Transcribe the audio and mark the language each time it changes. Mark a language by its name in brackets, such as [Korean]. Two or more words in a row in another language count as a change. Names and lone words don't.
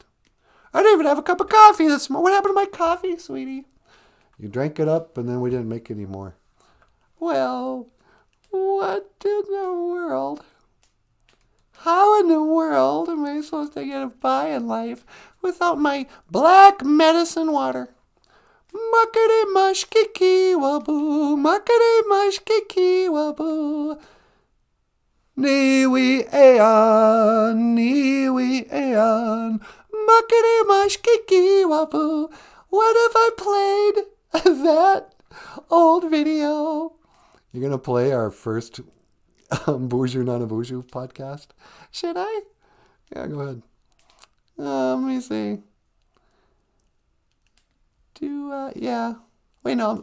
[English] I didn't even have a cup of coffee this morning. What happened to my coffee, sweetie? You drank it up, and then we didn't make any more. Well, what in the world? How in the world am I supposed to get by in life without my black medicine water? Muckety mush kiki waboo, muckety mush kiki waboo. Niwi ayan, muckety mush kiki waboo. What if I played that old video? You're going to play our first Boozhoo Nanaboozhoo podcast? Should I? Yeah, go ahead. Let me see. Yeah. Wait, no.